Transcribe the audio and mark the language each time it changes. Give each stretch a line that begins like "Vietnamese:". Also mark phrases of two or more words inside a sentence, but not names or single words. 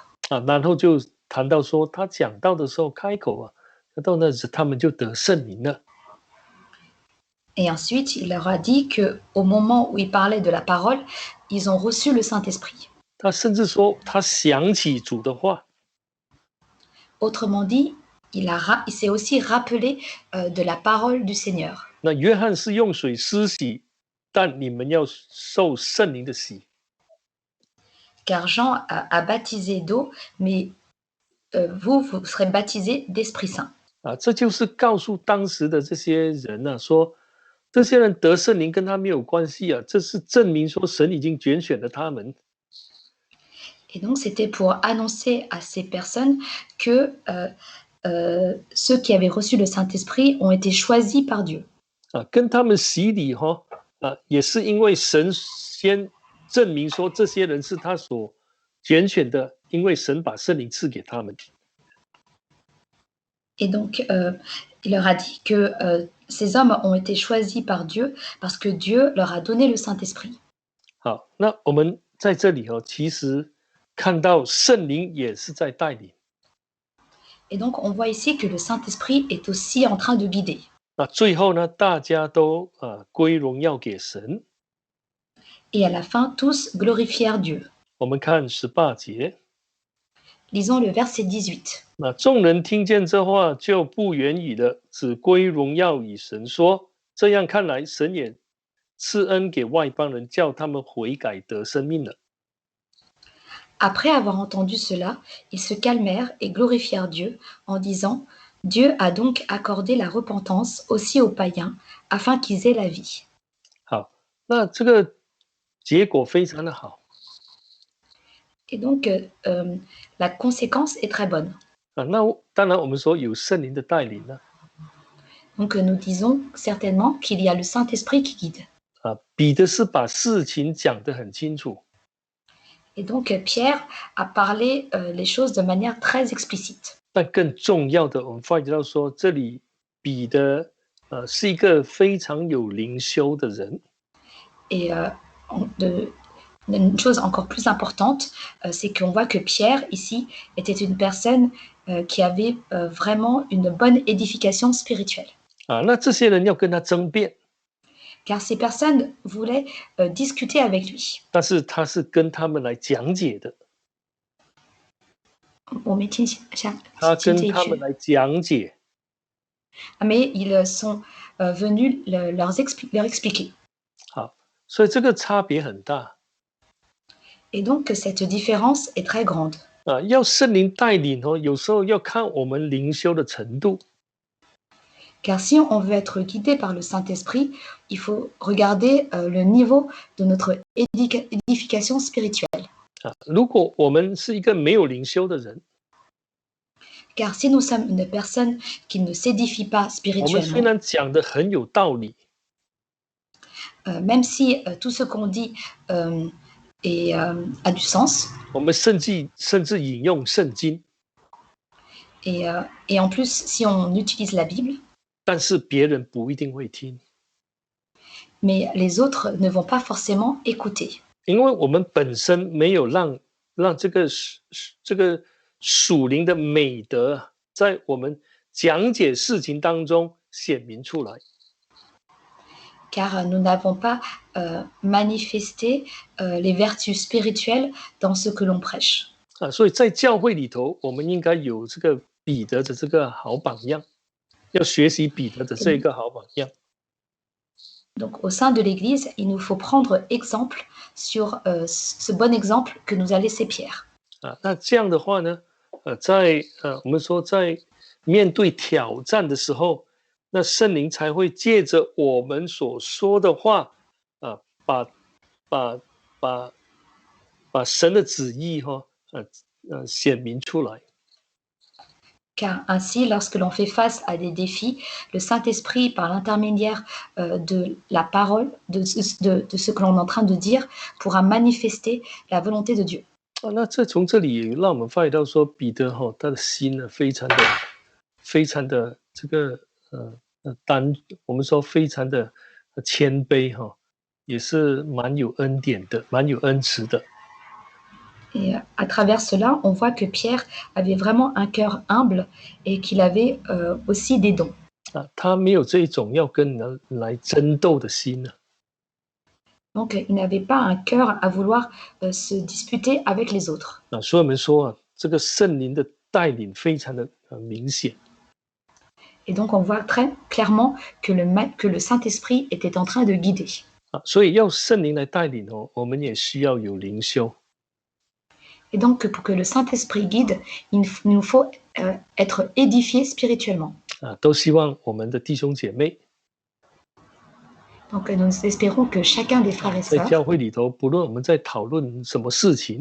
Chinese: 然后就谈到说他讲道的时候开口到那时他们就得圣灵了。
French: Et ensuite, il leur a dit qu'au moment où il parlait de la parole, ils ont reçu le Saint-Esprit.
Chinese: 他甚至说他想起主的话。
French: Autrement dit, il s'est aussi rappelé de la parole du Seigneur.
Chinese: 那约翰是用水施洗，但你们要受圣灵的洗。
French: Car Jean a baptisé d'eau, mais vous serez baptisés d'Esprit Saint.
Chinese: 这就是告诉当时的这些人说这些人得圣灵跟他没有关系这是证明说神已经拣选了他们。
French: Et donc, c'était pour annoncer à ces personnes que ceux qui avaient reçu le Saint-Esprit ont été choisis par Dieu.
Chinese: 跟他们洗礼也是因为神先证明说这些人是他所拣选的，因为神把圣灵赐给他们。
French: Et donc, il leur a dit que ces hommes ont été choisis par Dieu parce que Dieu leur a donné le Saint-Esprit.
Chinese: 好，那我们在这里其实看到圣灵也是在带领。
French: Et donc, on voit ici que le Saint-Esprit est aussi en train de guider.
Chinese: 那最后呢，大家都归荣耀给神。
French: Et à la fin, tous glorifièrent Dieu.
Chinese: 我们看18节。
French: Lisons le verset 18.
Chinese: 那众人听见这话，就不言语了，只归荣耀与神说。这样看来，神也赐恩给外邦人，叫他们悔改得生命了。
French: Après avoir entendu cela, ils se calmèrent et glorifièrent Dieu en disant « Dieu a donc accordé la repentance aussi aux païens, afin qu'ils aient la vie. »
Chinese: 好，那这个结果非常的好。
French: Et donc, la conséquence est très bonne.
Chinese: 那当然我们说有圣灵的带领呢，
French: Donc, nous disons certainement qu'il y a le Saint-Esprit qui guide.
Chinese: 彼得是把事情讲得很清楚，
French: Et donc, Pierre a parlé les choses de manière très explicite.
Chinese: 但更重要的，我们发觉到说，这里彼得是一个非常有灵修的人，
French: Et une chose encore plus importante, c'est qu'on voit que Pierre, ici, était une personne qui avait vraiment une bonne édification spirituelle.
Chinese: 那这些人要跟他争辩，
French: Car ces personnes voulaient discuter avec lui.
Chinese: 但是他是跟他们来讲解的，他跟他们来讲解，
French: Mais ils sont venus leur expliquer.
Chinese: 好，所以这个差别很大。
French: Et donc, cette différence est très grande.
Chinese: 要圣灵带领有时候要看我们灵修的程度。
French: Car si on veut être guidé par le Saint-Esprit, il faut regarder le niveau de notre édification spirituelle.
Chinese: 如果我们是一个没有灵修的人，
French: Car si nous sommes une personne qui ne s'édifie pas
Chinese: 我们虽
French: spirituellement,
Chinese: 然讲的很有道理，
French: même si tout ce qu'on dit a du sens,
Chinese: 我们甚至引用圣经，
French: et en plus, si on utilise la Bible,
Chinese: 但是别人不一定会听，
French: mais les autres ne vont pas forcément écouter.
Chinese: 因为我们本身没有让这个属灵的美德在我们讲解事情当中显明出来。
French: Car nous n'avons pas manifesté les vertus spirituelles dans ce que l'on prêche.
Chinese: 所以在教会里头，我们应该有这个彼得的这个好榜样，要学习彼得的这个好榜样。
French: Donc, au sein de l'Église, il nous faut prendre exemple sur ce bon exemple que nous a laissé Pierre.
Chinese: 那这样的话呢，在我们说在面对挑战的时候，那圣灵才会借着我们所说的话，把神的旨意显明出来。
French: Car ainsi, lorsque l'on fait face à des défis, le Saint-Esprit, par l'intermédiaire de la parole, de ce que l'on est en train de dire, pourra manifester la volonté de Dieu.
Chinese: 那从这里让我们发觉到说，彼得他的心呢，非常的这个我们说非常的谦卑也是蛮有恩典的，蛮有恩慈的。
French: Et à travers cela, on voit que Pierre avait vraiment un cœur humble et qu'il avait aussi des dons.
Chinese: 他没有这种要跟人来争斗的心呢。
French: Donc, il n'avait pas un cœur à vouloir se disputer avec les autres.
Chinese: 所以我们说这个圣灵的带领非常的明显。
French: Et donc, on voit très clairement que le Saint-Esprit était en train de guider.
Chinese: 所以要圣灵来带领我们也需要有灵修。
French: Et donc, pour que le Saint-Esprit guide, il nous faut être édifié spirituellement.
Chinese: 都希望我们的弟兄姐妹
French: Donc, nous espérons que chacun des frères et
Chinese: 在
French: sœurs,
Chinese: 教会里头，不论我们在讨论什么事情